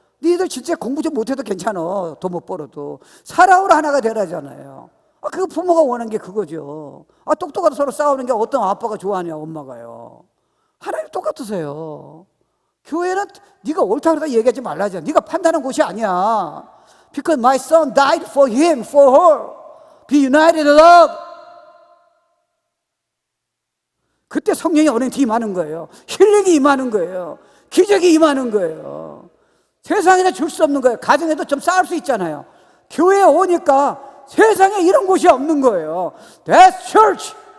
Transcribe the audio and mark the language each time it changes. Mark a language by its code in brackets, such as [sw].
[ko] 니들 진짜 공부 좀 못해도 괜찮아. 돈 못 벌어도. 사랑으로 하나가 되라잖아요. 그거 부모가 원하는 게 그거죠. 똑똑하다 서로 싸우는 게 어떤 아빠가 좋아하냐, 엄마가요. 하나님 똑같으세요. 교회는 네가 옳다 그러다 얘기하지 말라잖아. 네가 판단하는 곳이 아니야. [en] Because my son died for him, for her. Be united in love. [ko] 그때 성령이 언행이 임하는 거예요. 힐링이 임하는 거예요. 기적이 임하는 거예요. 세상에는 줄 수 없는 거예요. 가정에도 좀 쌓을 수 있잖아요. 교회에 오니까 세상에 이런 곳이 없는 거예요. [en] That's church.